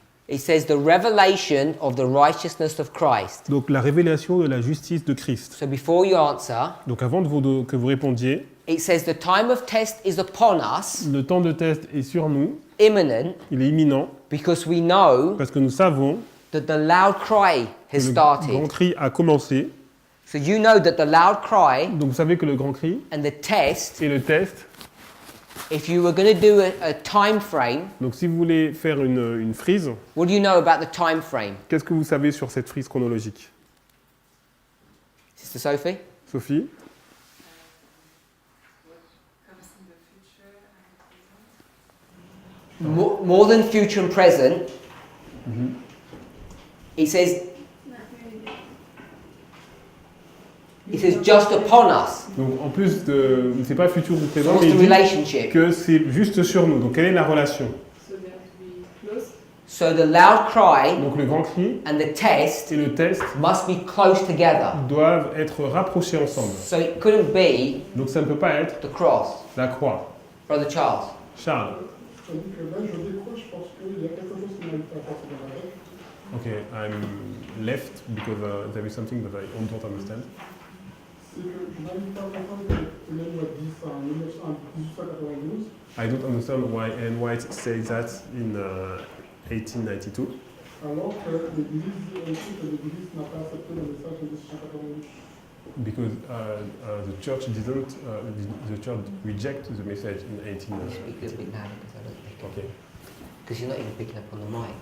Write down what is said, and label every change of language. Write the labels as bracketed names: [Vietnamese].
[English] it says the revelation of the righteousness of Christ. [French] donc la révélation de la justice de Christ. [English] So before you answer, [French] Donc avant que vous répondiez, [English] it says the time of test is upon us, [French] le temps de test est sur nous, [English] imminent, [French] il est imminent, [English] because we know [French] parce que nous savons [English] that the loud cry [French] que [English] has [French] le grand [English] started. [French] cri a commencé. [English] So you know that the loud cry [French] Donc vous savez que le grand cri [English] and the test [French] et le test [English] if you were going to do a time frame, [French] Donc si vous voulez faire une frise, [English] what do you know about the time frame? [French] qu'est-ce que vous savez sur cette frise chronologique? [English] Sister Sophie? [French] Sophie? [English] Comes in the future and present. More than future and present, it says Not very good. it says just upon us. [French] Donc en plus de, c'est pas futur ou [English] So [French] présent, [English] what's [French] mais [English] the [French] il dit [English] relationship? [French] que c'est juste sur nous. Donc quelle est la relation? [English] So they have to be close. So the loud cry [French] Donc le grand cri [English] and the test [French] et le test [English] must be close together. [French] doivent être rapprochés ensemble. [English] So it couldn't be [French] Donc ça ne peut pas être [English] the cross. [French] la croix. [English] Brother Charles. [French] Charles. Tandis que là, je décroche parce qu'il y a quelque chose qui m'a été apporté dans la tête. [English] Okay, I'm left because there is something that I don't understand. [French] C'est que je n'arrive pas à comprendre que la loi dit ça en 1892. [English] I don't understand why Ellen White says that in 1892, [French] Alors que l'Église n'a pas accepté le message de 1892. [English] because the church didn't, the church rejected the message in Speak a 1892. little bit louder because I don't pick up. Okay. Because you're not even picking up on the mic.